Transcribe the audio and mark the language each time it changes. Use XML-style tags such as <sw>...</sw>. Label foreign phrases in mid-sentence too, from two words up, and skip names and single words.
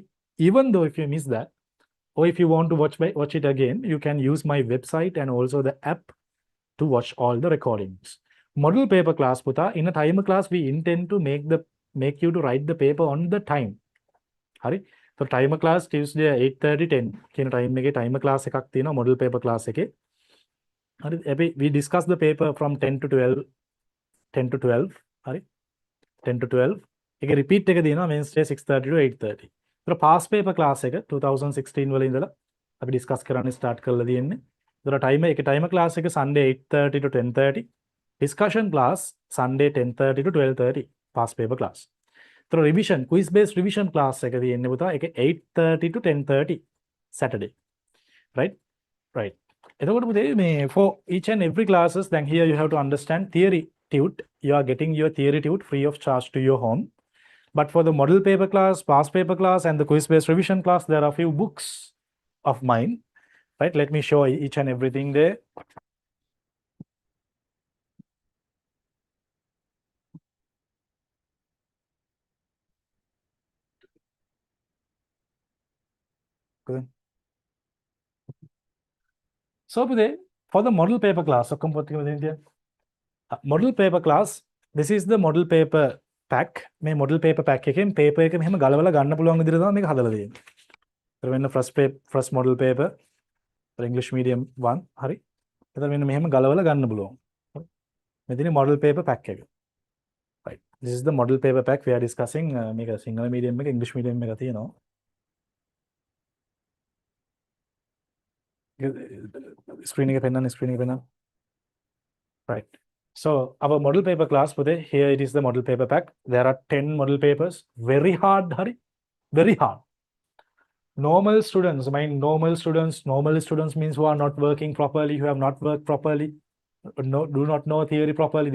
<en>Even though if you miss that, or if you want to watch it again, you can use my website and also the app to watch all the recordings. Model paper class, Puta, in a timer class, we intend to make you to write the paper on the time.</en> <si>Hari?</si> <en>So timer class Tuesday</en> <si>8:30 10 කියන time එකේ</si> <en>timer class</en> <si>එකක් තියෙනවා</si> <en>model paper class</en> <si>එකේ. හරි.</si> <en>We discuss the paper from 10 to 12 10 to 12 හරි.</en> <si>10 to 12 ඒකේ repeat එක තියෙනවා Wednesday 6:30 to 8:30. ඒතර</si> <en>past paper class</en> <si>එක 2016 වල ඉඳලා අපි discuss කරන්න start කරලා තියෙන්නේ. ඒතර</si> <en>timer class</en> <si>එක Sunday 8:30 to 10:30.</si> <en>Discussion class Sunday 10:30 to 12:30 past paper class. So revision, quiz based revision class</en> <si>එක තියෙන්නේ පුතා ඒක</si> <en>8:30 to 10:30 Saturday. Right? Right.</en> <si>එතකොට පුතේ මේ</si> <en>for each and every classes then here you have to understand theory tute. You are getting your theory tute free of charge to your home. But for the model paper class, past paper class and the quiz based revision class there are a few books of mine. Right? Let me show each and everything there. Good. So for the model paper class, model paper class, this is the model paper pack.</en> <si>මේ</si> <en>model paper pack</en> <si>එකෙන් paper එක මෙහෙම ගලවලා ගන්න පුළුවන් විදිහට තමයි මේක හදලා තියෙන්නේ. ඒතර වෙන</si> <en>first model paper for English medium 1 හරි.</en> <si>ඒතර මෙන්න මෙහෙම ගලවලා ගන්න පුළුවන්. මෙතන</si> <en>model paper pack</en> <si>එක.</si> <en>Right. This is the model paper pack we are discussing.</en> <si>මේක</si> <en>Sinhala medium</en> <si>එක</si> <en>English medium</en> <si>එක තියෙනවා. Screen එක පෙන්නන්න.</si> <en>Right. So our model paper class today, here it is the model paper pack. There are 10 model papers. Very hard, Hari. Very hard. Normal students means who are not working properly, who have not worked properly, do not know theory properly.</en>